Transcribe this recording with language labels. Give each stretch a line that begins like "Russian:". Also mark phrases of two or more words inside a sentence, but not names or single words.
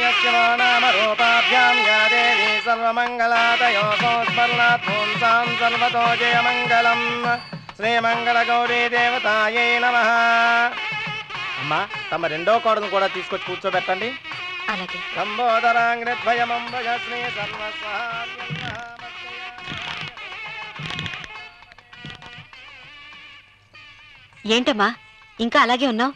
Sanskrit: नमो नाम रूपाभ्यां या देवी सर्वमङ्गलातयोः स्मरणात् पुंसां सर्वतो जयमङ्गलम् శ్రీమంగళగౌరీ దేవతాయై నమః.
Telugu: అమ్మా తమ రెండో కోడను కూడా తీసుకొచ్చి కూర్చోబెట్టండి. అలాగే.
Sanskrit: లంబోదరాంగ్రద్వయమంబజ శ్రీ
Telugu: ఏంటమ్మా ఇంకా అలాగే ఉన్నావు?